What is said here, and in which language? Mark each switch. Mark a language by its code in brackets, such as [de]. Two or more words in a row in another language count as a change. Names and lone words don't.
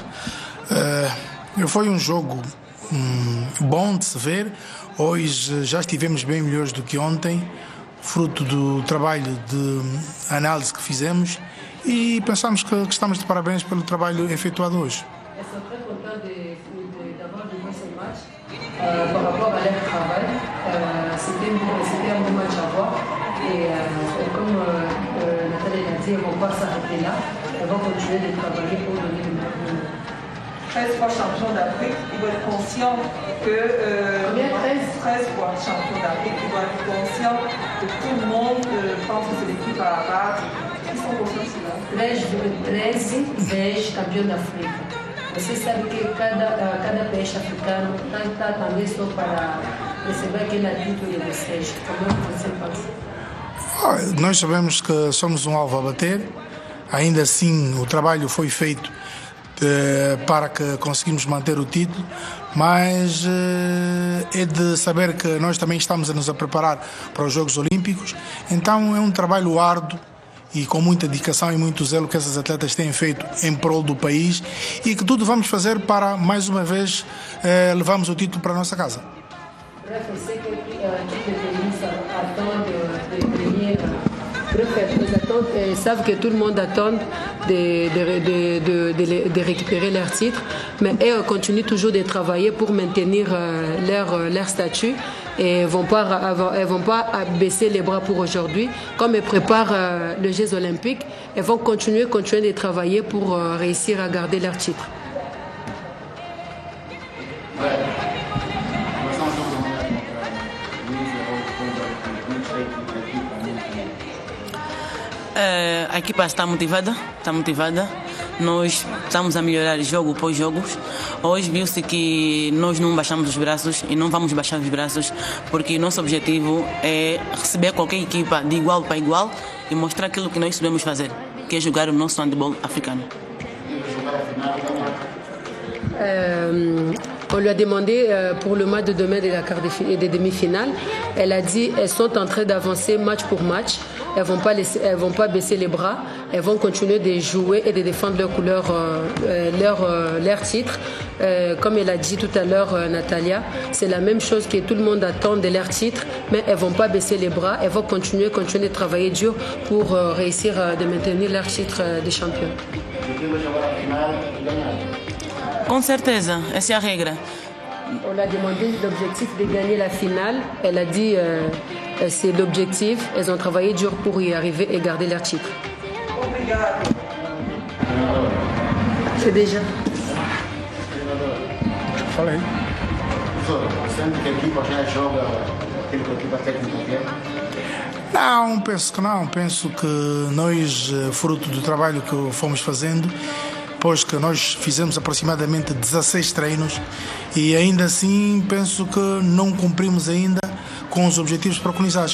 [pt] Foi um jogo bom de se ver. Hoje já estivemos bem melhores do que ontem, fruto do trabalho de análise que fizemos, e pensamos que estamos de parabéns pelo trabalho efetuado hoje. [fr] Par rapport à leur travail, c'était un bon match à voir et comme Nathalie l'a dit, elles ne vont pas s'arrêter là, elles vont continuer de travailler pour donner le meilleur. 13 fois champion d'Afrique, ils vont être conscients que 13 fois champion d'Afrique, ils vont être conscients que tout le monde pense que c'est l'équipe à abattre. Ils sont conscients de cela. [pt] 13 vezes campeão da África. Você sabe que cada país africano está também só para receber aquele título de vocês. Como é que você passa? Nós sabemos que somos um alvo a bater. Ainda assim, o trabalho foi feito para que conseguimos manter o título, mas é de saber que nós também estamos a nos preparar para os Jogos Olímpicos. Então é um trabalho árduo e com muita dedicação e muito zelo que essas atletas têm feito em prol do país, e que tudo vamos fazer para, mais uma vez, levarmos o título para a nossa casa. [fr] Savent que tout le monde attend de récupérer leur titre, mais elles continuent toujours de travailler pour maintenir leur statut et elles vont pas baisser les bras pour aujourd'hui. Comme elles préparent les Jeux Olympiques, elles vont continuer de travailler pour réussir à garder leur titre. [pt] A equipa está motivada. Nós estamos a melhorar jogo por jogo. Hoje viu-se que nós não baixamos os braços e não vamos baixar os braços, porque nosso objetivo é receber qualquer equipa de igual para igual e mostrar aquilo que nós sabemos fazer, que é jogar o nosso handball africano. [fr] On lui a demandé pour le match de demain des demi-finales. Elle a dit qu'elles sont en train d'avancer match pour match. Elles vont pas baisser les bras. Elles vont continuer de jouer et de défendre leur couleur, leur titre. Comme elle a dit tout à l'heure, Natalia, c'est la même chose que tout le monde attend de leur titre, mais elles vont pas baisser les bras. Elles vont continuer de travailler dur pour réussir de maintenir leur titre de champion. [pt] Com certeza, essa é a regra. [fr] On lui a demandé l'objectif de gagner la finale. Elle a dit c'est l'objectif. Elles ont travaillé dur pour y arriver et garder leur titre. C'est déjà. [pt] Falei. Sente que a equipa já joga aquilo que a equipa técnica quer? Não, penso que não. Penso que nós, fruto do trabalho que fomos fazendo, pois que nós fizemos aproximadamente 16 treinos e ainda assim penso que não cumprimos ainda com os objetivos preconizados.